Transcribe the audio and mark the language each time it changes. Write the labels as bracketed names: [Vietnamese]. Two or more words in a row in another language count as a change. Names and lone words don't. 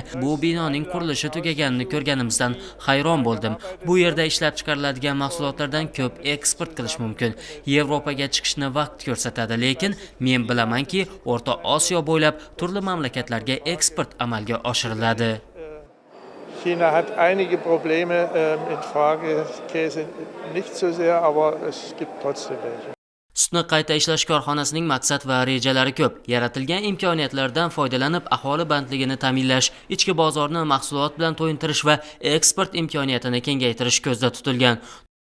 [Uzbek] Bu binoning qurilishi tugaganini ko'rganimizdan hayron bo'ldim. Bu yerda ishlab chiqariladigan mahsulotlardan ko'p eksport qilish mumkin. Yevropaga chiqishni vaqt ko'rsatadi, lekin men bilamanki, O'rta Osiyo bo'ylab turli mamlakatlarga eksport amalga oshiriladi. [German] China hat einige Probleme in Frage Käse nicht so sehr, aber es gibt trotzdem welche. [Uzbek] Sutni qayta ishlash korxonasining maqsad va rejalari ko'p. Yaratilgan imkoniyatlardan foydalanib aholi bandligini ta'minlash, ichki bozorni mahsulot bilan to'yintirish va eksport imkoniyatini kengaytirish ko'zda tutilgan.